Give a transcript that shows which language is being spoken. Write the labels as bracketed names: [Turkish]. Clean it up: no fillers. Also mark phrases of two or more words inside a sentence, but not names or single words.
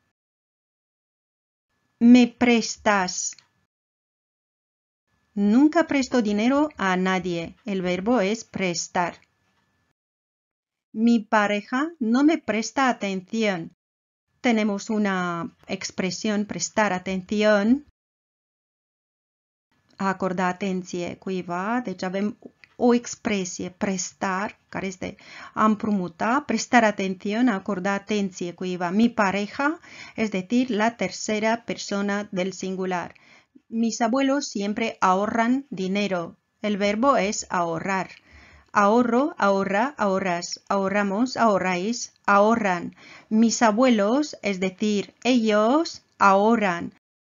[Spanish] ¿Me prestas? Nunca presto dinero a nadie. El verbo es prestar. Mi pareja no me presta atención. Tenemos una expresión prestar atención. [Romanian] Acorda atenție cuiva, deci avem o expresie, prestar, care este a împrumuta, [Spanish] prestar atención, [Romanian] acorda atenție cuiva. [Spanish] Mi pareja, es decir, la tercera persona del singular. Mis abuelos siempre ahorran dinero. El verbo es ahorrar. Ahorro, ahorra, ahorras. Ahorramos, ahorráis, ahorran. Mis abuelos, es decir, ellos ahorran.